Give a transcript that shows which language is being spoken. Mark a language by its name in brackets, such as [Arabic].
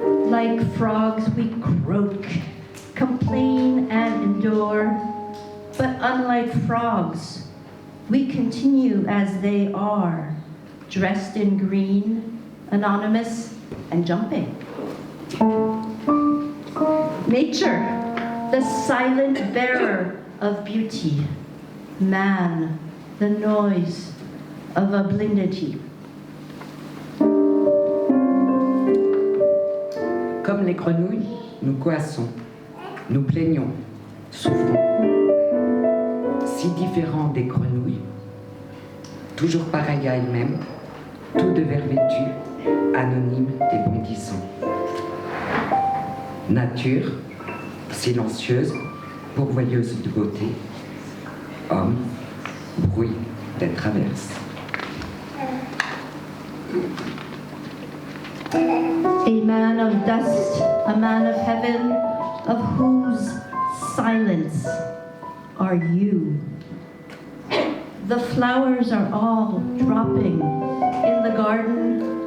[English] Like frogs we croak, complain and endure, but unlike frogs, we continue as they are, dressed in green, anonymous, and jumping. Nature, the silent bearer of beauty. Man, the noise of obliquity. [French] Comme les grenouilles, nous coassons, nous plaignons, souffrons. Si différents des grenouilles, toujours pareilles à elles-mêmes, tout de verre vêtu, anonyme et bondissant. Nature, silencieuse, pourvoyeuse de beauté. Homme, bruit des traverses. [English] A man of dust, a man of heaven, of whose silence are you. The flowers are all dropping in the garden.